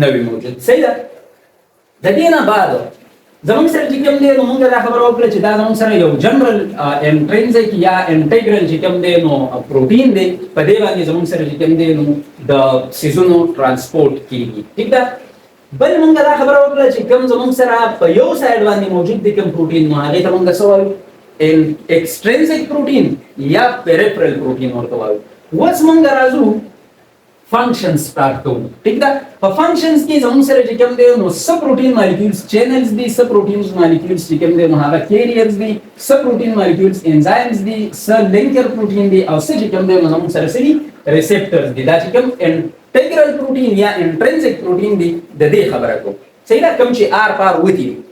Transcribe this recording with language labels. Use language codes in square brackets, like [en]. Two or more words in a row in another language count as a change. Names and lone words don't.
[ps] نه وي موجود صحیح ده د دې نه بعد زموږ سره چې کوم دی نو موږ دا خبره وکړه چې دا زموږ سره یو [en] general intrinsic [ps] یا انټیګرل چې کوم دی نو پروتین دی په دې باندې زموږ سره چې کوم دی نو د سیزونو ترانسپورت کیږي ټیک ده بل موږ دا خبره وکړه چې کوم زموږ سره په یو سایډ باندې موجود دی کوم پروتین نو هغه ته موږ څه وایو [en] extrinsic protein [ps] یا [en] peripheral protein [ps] ورته وایو اوس موږ راځو [en] functions start [ps] کوو ٹھیک ده په functions کې زموږ سره چې کوم دی نو [en] some protein molecules channels [ps] دي [en] some proteins molecules [ps] چې کوم دی نو هغه کیریرز دي [en] some protein molecules enzymes [ps] دي [en] some linker protein [ps] دي او څه چې کوم دی نو زموږ سره سړي ریسپټرز دي دا چې کوم [en] integral protein [ps] یا [en] intrinsic protein [ps] دي د دې خبره کوم صحیح ده کوم چې آر پار وتی